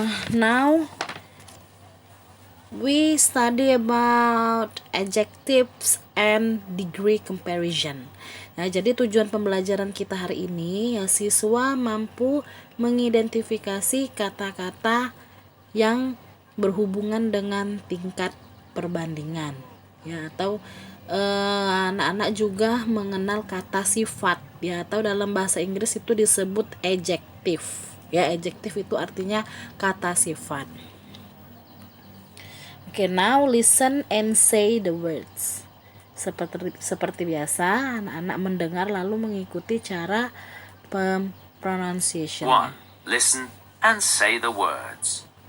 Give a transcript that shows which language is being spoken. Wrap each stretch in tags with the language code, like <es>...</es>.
<en>Now we study about adjectives and degree comparison.</en> <id>Nah, jadi tujuan pembelajaran kita hari ini ya siswa mampu mengidentifikasi kata-kata yang berhubungan dengan tingkat perbandingan ya, atau anak-anak juga mengenal kata sifat ya, atau dalam bahasa Inggris itu disebut adjective ya. Adjective itu artinya kata sifat.</id> <en>Okay, now listen and say the words.</en> <id>Seperti biasa, anak-anak mendengar lalu mengikuti cara pronunciation. 1.</id> <en>Listen and say the words.</en>